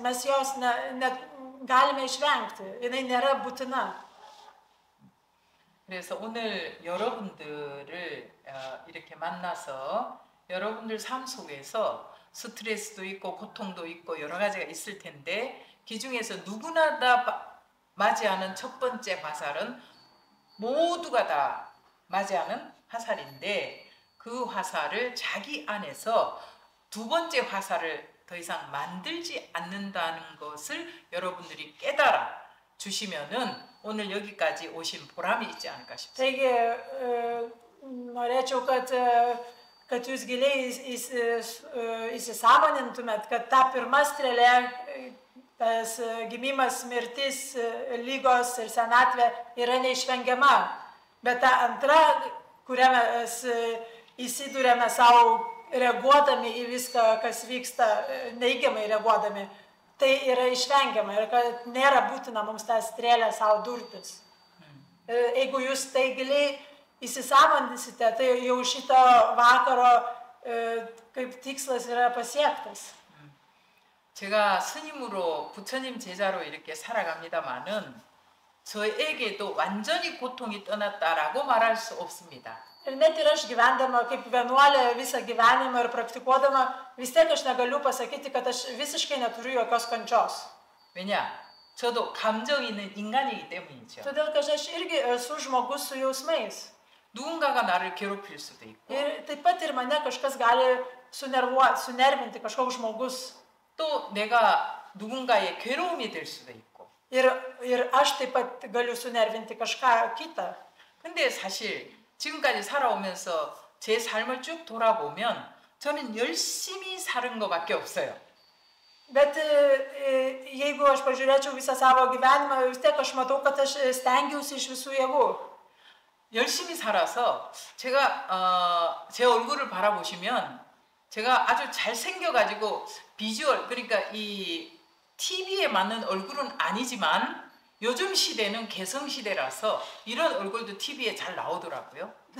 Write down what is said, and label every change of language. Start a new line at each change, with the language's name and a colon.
Lithuanian: Mes jos galime išvengti. Jinai nėra būtina.
Korean: 그래서 오늘 여러분들을 이렇게 만나서 여러분들 삶 속에서 스트레스도 있고 고통도 있고 여러 가지가 있을 텐데 그 중에서 누구나 다 맞이하는 첫 번째 화살은 모두가 다 맞이하는 화살인데 그 화살을 자기 안에서 두 번째 화살을 더 이상 만들지 않는다는 것을 여러분들이 깨달아 주시면은 오늘 여기까지 오신 보람이 있지 않을까 싶습니다.
Lithuanian: Taigi norėčiau, kad jūs giliai įsisąmonintumėt, kad ta pirma strėlė, tas gimimas, mirtis, lygos ir senatvė yra neišvengiama. Bet ta antra, kurią mes įsidūrėme savo reaguodami į viską, kas vyksta, neigiamai reaguodami, tai yra išvengiama ir kad nėra būtina mums tą strėlę savo durtis. Jeigu jūs tai giliai įsisąmonysite, tai jau šito vakaro kaip tikslas yra pasiektas.
Korean: 제가 스님으로 부처님 제자로 이렇게 살아갑니다만은 저에게도 완전히 고통이 떠났다라고 말할 수 없습니다.
Lithuanian: Ir net ir aš gyvendama kaip vienuolė visą gyvenimą ir praktikuodama, vis tiek aš negaliu pasakyti, kad aš visiškai neturiu jokios kančios.
Korean: 왜냐? 저도 감정 있는 인간이기 때문이죠.
Lithuanian: Todėl, kad aš irgi esu žmogus su jausmais.
Korean: 누군가가 나를 괴롭힐 수도 있고.
Lithuanian: Ir taip pat ir mane kažkas gali sunervinti, kažkoks žmogus.
Korean: 또 내가 누군가의 괴로움이 될 수도 있고.
Lithuanian: Ir aš taip pat galiu sunervinti kažką kitą.
Korean: 근데 사실 지금까지 살아오면서 제 삶을 쭉 돌아보면 저는 열심히 사는 것밖에 없어요.
Lithuanian: Bet jeigu aš pažiūrėčiau visą savo gyvenimą, vis tiek aš matau, kad aš stengiausi iš visų jėgų.
Korean: 열심히 살아서 제가 제 얼굴을 바라보시면 제가 아주 잘생겨가지고 비주얼, 그러니까 이 TV에 맞는 얼굴은 아니지만 요즘 시대는 개성 시대라서 이런 얼굴도 TV에 잘 나오더라고요.